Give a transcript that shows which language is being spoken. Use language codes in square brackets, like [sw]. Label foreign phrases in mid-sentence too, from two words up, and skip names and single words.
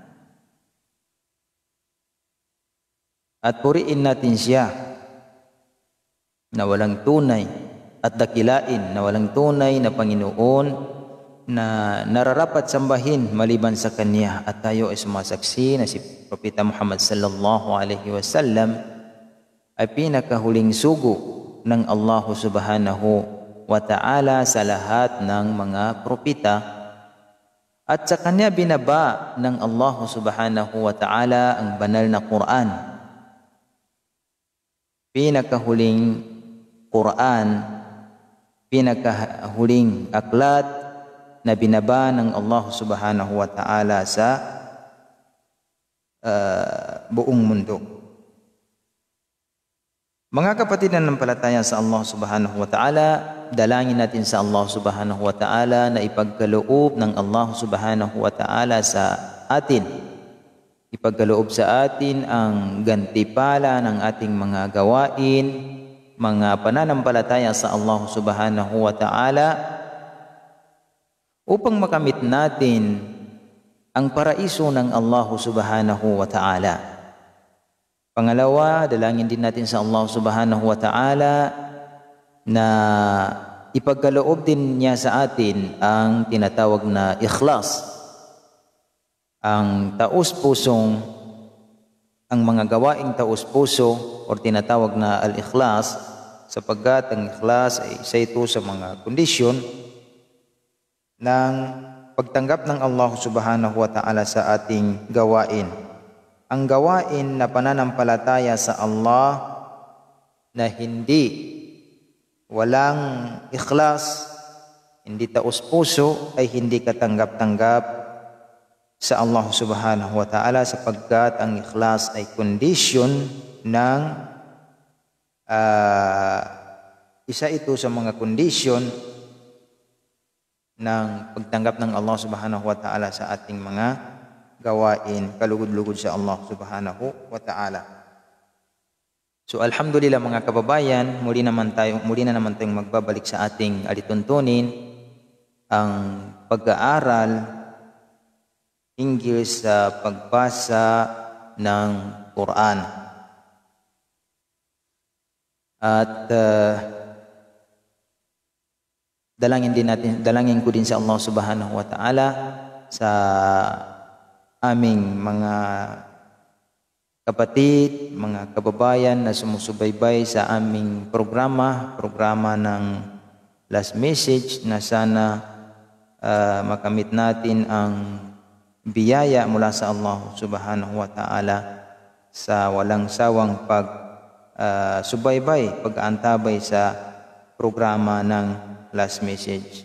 [tl] At puriin natin siya na walang tunay at dakilain na walang tunay na Panginoon na nararapat sambahin maliban sa Kanya, at tayo ay sumasaksi na si Propeta Muhammad [ar] صلى الله عليه وسلم [tl] ay pinakahuling sugo ng Allah [ar] سبحانه وتعالى [tl] sa lahat ng mga propeta, at sa Kanya binaba ng Allah [ar] سبحانه وتعالى [tl] ang banal na Quran, pinakahuling Quran, pinakahuling aklat na binaba ng Allah [ar] سبحانه وتعالى [tl] sa buong mundo. Mga kapatid na nanampalataya sa Allah [ar] سبحانه وتعالى, [tl] dalangin natin sa Allah [ar] سبحانه وتعالى [tl] na ipagkaloob ng Allah [ar] سبحانه وتعالى [tl] sa atin. Ipagkaloob sa atin ang gantipala ng ating mga gawain, mga pananampalataya sa Allah [ar] سبحانه وتعالى, [tl] upang makamit natin ang paraiso ng Allah [ar] سبحانه وتعالى. [tl] Pangalawa, dalangin din natin sa Allah [ar] سبحانه وتعالى [tl] na ipagkaloob din niya sa atin ang tinatawag na ikhlas, ang taus-pusong, ang mga gawaing taus-puso o tinatawag na al-ikhlas, sapagkat ang ikhlas ay isa ito sa mga kondisyon ng pagtanggap ng Allah [ar] سبحانه وتعالى [tl] sa ating gawain. Ang gawain na pananampalataya sa Allah na walang ikhlas, hindi taus-puso, ay hindi katanggap-tanggap sa Allah [ar] سبحانه وتعالى, [tl] sapagkat ang ikhlas ay kondisyon ng isa ito sa mga kondisyon ng pagtanggap ng Allah [ar] سبحانه وتعالى [tl] sa ating mga gawain, kalugod-lugod sa Allah [ar] سبحانه وتعالى. [tl] So alhamdulillah mga kababayan, muli na naman tayong magbabalik sa ating alituntunin, ang pag-aaral hinggil sa pagbasa ng Quran. At dalangin ko din sa Allah [ar] سبحانه وتعالى [tl] sa aming mga kapatid, mga kababayan na sumusubaybay sa aming programa ng Last Message, na sana makamit natin ang biyaya mula sa Allah [ar] سبحانه وتعالى [tl] sa walang sawang pag-subaybay, pag-aantabay sa programa ng Last Message.